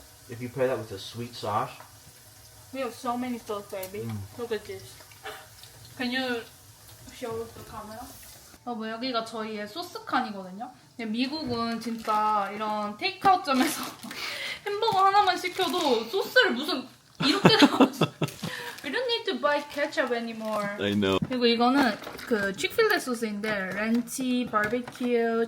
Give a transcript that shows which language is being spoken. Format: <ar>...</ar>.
<en>If you pair that with a sweet sauce. We have so many sauce, baby. Look at this. Can you show the camera?</en> <ko>뭐 여기가 저희의 소스 칸이거든요. 근데 미국은 진짜 이런 테이크아웃점에서 햄버거 하나만 시켜도 소스를 무슨 이렇게 나왔어.</ko> <en>We don't need to buy ketchup anymore. I know.</en> <ko>그리고 이거는 그 치크필레 소스인데 렌치, 바비큐,</ko>